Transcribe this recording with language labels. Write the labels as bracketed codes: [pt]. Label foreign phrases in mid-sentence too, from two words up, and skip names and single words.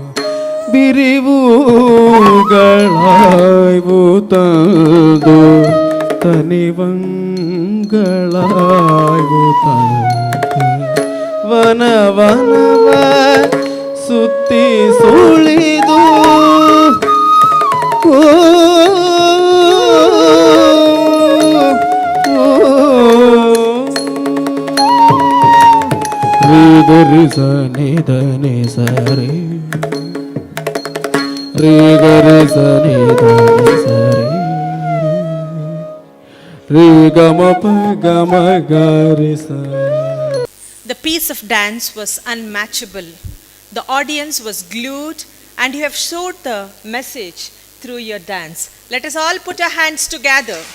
[kn] ಬಿರಿವುಗಳಾಯ್ವು ತಂದು ತನಿವಂಗಳಾಯ್ವು ತಂದು ವನವನವ ಸುತ್ತಿ ಸುಳಿದು ರಿ ಸ ನಿ ದ ನಿ ಸ ರೇ ರೇ ಗ ರೆ ಸ ನಿ ದ ನಿ ಸ ರೇ ಗ ಮ ಪ ಗ ಮ ಗ ರೆ ಸ. [en] The piece of dance was unmatchable. The audience was glued, and you have showed the message through your dance. Let us all put our hands together.